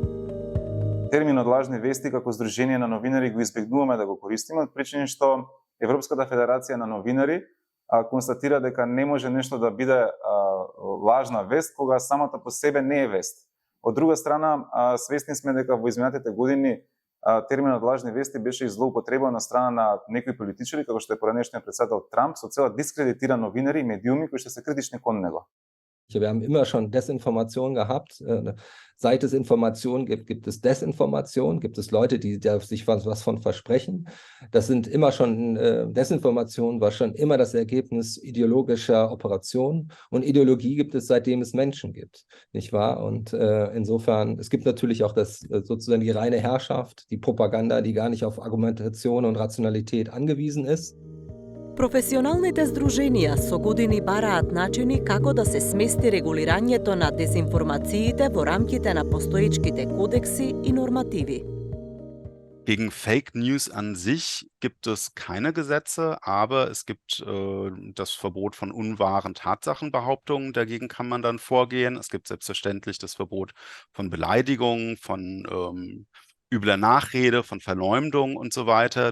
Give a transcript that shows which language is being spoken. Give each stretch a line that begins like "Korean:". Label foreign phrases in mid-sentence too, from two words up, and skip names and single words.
Macedonian: Терминот лажни вести како здружение на новинари го избегнуваме да го користиме од причини што Европската федерација на новинари констатира дека не може нешто да биде лажна вест кога самата по себе не е вест. Од друга страна, свесни сме дека во изминатите години терминот лажни вести беше злоупотребен на страна на некои политичари, како што е поранешниот претседател Трамп, со цел да дискредитира новинари и медиуми кои што се критични кон него.
German: Wir haben immer schon Desinformation gehabt. Seit es Information gibt, gibt es Desinformation, gibt es Leute, die da sich was von versprechen. Das sind immer schon, Desinformation war schon immer das Ergebnis ideologischer Operationen und Ideologie gibt es, seitdem es Menschen gibt, nicht wahr? Und insofern, es gibt natürlich auch das sozusagen die reine Herrschaft, die Propaganda, die gar nicht auf Argumentation und Rationalität angewiesen ist.
Macedonian: Професионалните здруженија со години бараат начини како да се смести регулирањето на дезинформациите во рамките на постоечките кодекси и нормативи.
German: Gegen
English: Fake News
German: an sich gibt es keine Gesetze, aber es gibt das Verbot von unwahren Tatsachenbehauptungen. Dagegen kann man dann vorgehen. Es gibt selbstverständlich das Verbot von Beleidigungen, von übler Nachrede, von Verleumdung und so weiter.